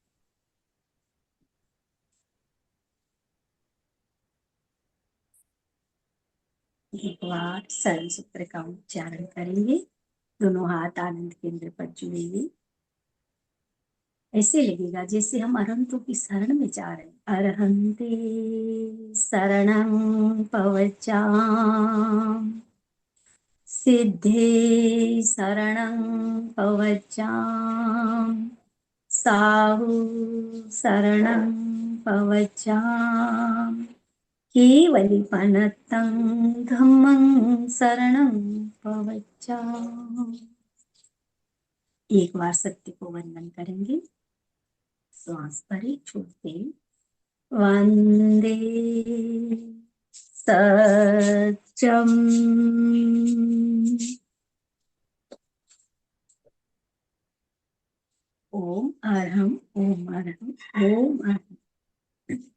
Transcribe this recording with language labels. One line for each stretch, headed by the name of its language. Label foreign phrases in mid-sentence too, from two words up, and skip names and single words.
Hindi: एक बार सरल सूत्र का उच्चारण करेंगे। दोनों हाथ आनंद केंद्र पर जुड़ेंगे। ऐसे लगेगा जैसे हम अरहंतों की शरण में जा रहे हैं।
Prakrit languages: अरहंते शरणं पवचाम, सिद्धे शरणं पवचाम, साहु शरणं पवचाम, केवलिपनतं धम्मं शरणं पवचाम।
Hindi: एक बार सत्य को वंदन करेंगे। श्वास भरे छोड़ते
Sanskrit: वंदे सत्यम। ओम अरहम ओम अरहम ओम अरहम।